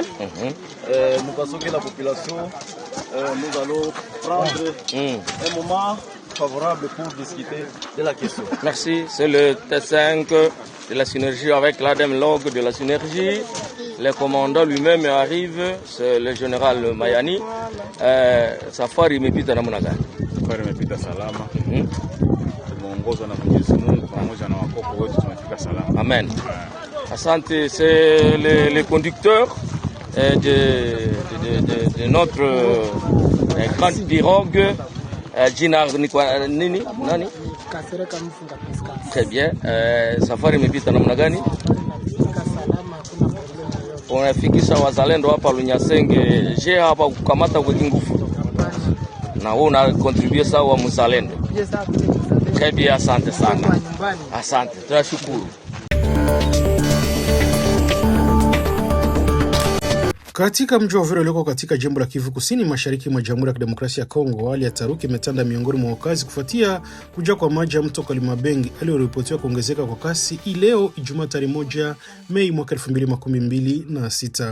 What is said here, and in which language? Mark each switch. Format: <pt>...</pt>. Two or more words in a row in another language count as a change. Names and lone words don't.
<fr>Nous pensons que la population, nous allons prendre un moment favorable pour discuter de la question. Merci. C'est le T5 de la synergie avec l'ADEM log de la synergie. Le commandant lui-même arrive, c'est le général Mayani.</fr> <sw>Safari imepita namna gani? Safari imepita salama. Tumeongozwa na Mwenyezi Mungu pamoja na wakoko wetu, tumefika salama. Amen. Asante,</sw> <fr>c'est le conducteur de notre grande pirogue</fr> <sw>jina nini nani?</sw> <fr>Kasereka Mfunga Pascal. Très bien.</fr> <sw>Safari imepita namna gani? Unafikisha wazalendo hapa Lunyasenge. Je, hapa kukamata kwa kingufu? Na wewe una contribute sawa mzalendo?</sw> <fr>Très bien,</fr> <sw>asante sana. Asante. Tunashukuru. Katika mji wa Uvira ulioko katika jimbo la Kivu Kusini mashariki mwa Jamhuri ya Kidemokrasia ya Kongo, hali ya taharuki imetanda miongoni mwa wakazi kufuatia kujaa kwa maji ya mto Kalimabengi aliyoripotiwa kuongezeka kwa kasi leo Ijumaa tarehe 1 Mei mwaka 2026.</sw>